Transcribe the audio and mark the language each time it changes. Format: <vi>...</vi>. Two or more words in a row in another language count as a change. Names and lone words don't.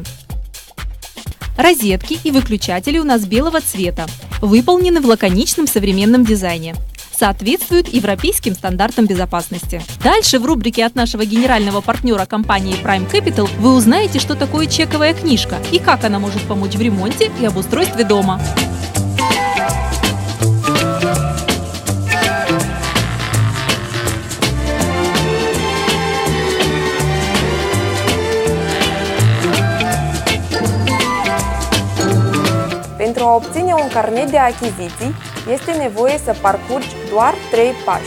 <ru>Розетки и выключатели у нас белого цвета, выполнены в лаконичном современном дизайне. Соответствуют европейским стандартам безопасности. Дальше в рубрике от нашего генерального партнера компании Prime Capital вы узнаете, что такое чековая книжка и как она может помочь в ремонте и обустройстве дома.</ru> <ro>Pentru a obține un carnet de achiziții, este nevoie să parcurgi doar 3 pași.</ro>